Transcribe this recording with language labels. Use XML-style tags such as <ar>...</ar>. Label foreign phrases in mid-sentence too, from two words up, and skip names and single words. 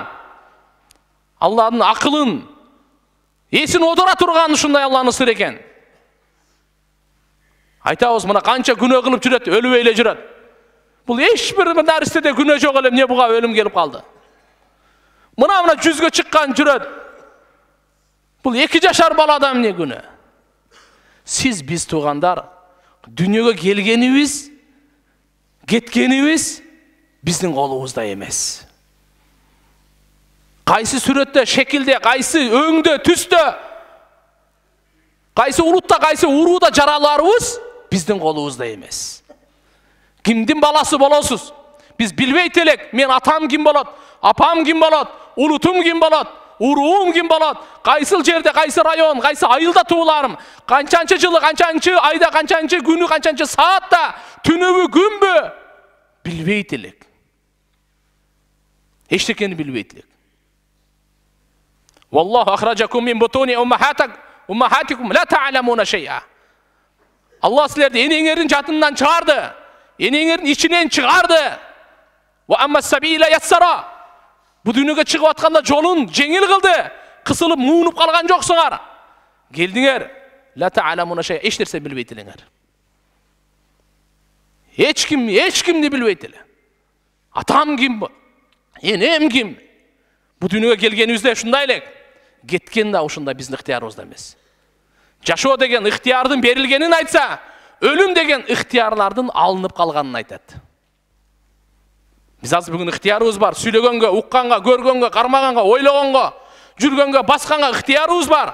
<ky>Алланын акылын, эсин одура турган ушундай Алланын сыры экен. Айтабыз, мына канча күнөө кылып жүрөт, өлүп эле жүрөт. Бул эч бир нерседе күнөө жок эле, эмне буга өлүм келип калды? Мына 100гө чыккан жүрөт. Бул 2 жашар балада эмне күнөө? Сиз биз туугандар, дүнүйөгө келгенибиз, кеткенибиз биздин колубузда эмес. Кайсы сүрөттө, шекилде, кайсы өңдө, түстө, кайсы улутта, кайсы урууда жараларыбыз биздин колубузда эмес. Кимдин баласы болосуз? Биз билбейт элек, мен атам ким болот, апам ким болот, улутум ким болот, уруум ким болот, кайсыл жерде, кайсы район, кайсы айылда тууларым, канчанчы жылы, канчанчы айда, канчанчы күнү, канчанчы саатта, түнүбү, күнбү билбейт элек. Эчтекени билбейт элек.</ky> <ar>والله أخرجكم من بطون أمهاتكم لا تعلمون شيئا.</ar> <ky>Аллах сиздерди enеңердин жатынан чыгарды. Enеңердин ичинен чыгарды.</ky> <ar>وأما السبيل يسره.</ar> <ky>Бу дүнүгө чыгып атканда жолун жеңил кылды. Кысылып, муунуп калган жоксуңар. Келдиңер.</ky> <ar>لا تعلمون شيئا.</ar> <ky>Эч нерсе билбейт элеңер. Эч кимди билбейт эле. Атам ким? Энем ким? Бу дүнүгө келгенибизде ушундай элек. Кеткен да ушундай биздин ыктыярыбызда эмес. Жашоо деген ыктыярдын берилгенин айтса, өлүм деген ыктыярлардын алынып калганын айтат. Биз азыр бүгүн ыктыярыбыз бар. Сүйлөгөнгө, укканга, көргөнгө, кармаганга, ойлогонго, жүргөнгө, басканга ыктыярыбыз бар.</ky>